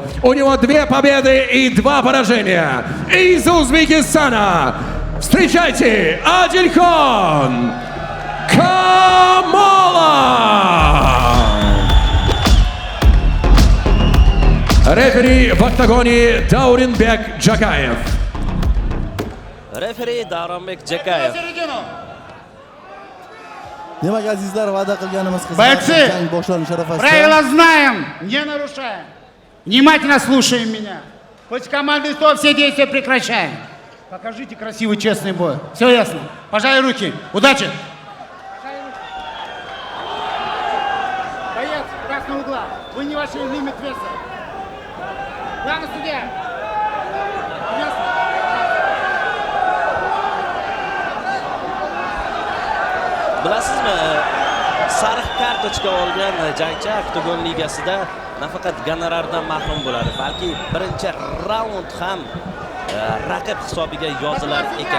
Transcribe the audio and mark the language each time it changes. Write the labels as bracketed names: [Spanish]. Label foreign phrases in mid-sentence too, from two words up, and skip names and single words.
[Russian] У него 2 победы и 2 поражения. Из Узбекистана встречайте Адильхон Камолов! Рефери в октагоне Дауринбек Джакаев. [Uzbek] Referi Davronbek Jakayev. Demak azizlar, va'da qilganimiz [Russian] Бойцы, [Uzbek] jang boshlanish arafasida. [Russian] правила знаем, не нарушаем. Внимательно слушаем меня. После команды стоп все действия прекращаем. Покажите красивый, честный бой. Все ясно. Пожали руки. Удачи. Боец красного угла. Вы не вошли в лимит веса. Главный судья. Ясно? [Uzbek] Bilasizmi, sariq kartochka olgan jangchi Oktagon ligasida nafaqat gonorardan mahrum bo'ladi, balki birinchi raund ham raqib hisobiga yozilar ekan.